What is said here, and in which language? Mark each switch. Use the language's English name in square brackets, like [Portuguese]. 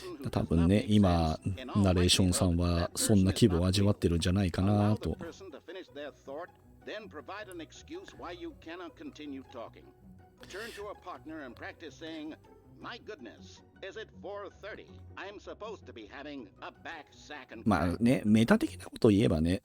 [Japanese] 多分ね、今ナレーションさんはそんな気分を味わってるんじゃないかなと。 [English] their thought, then provide an excuse why you cannot continue talking. Turn to a partner and practice saying, "My goodness, is it 4:30? I'm supposed to be having a back sack and..." [Japanese] まあね、メタ的なことを言えばね、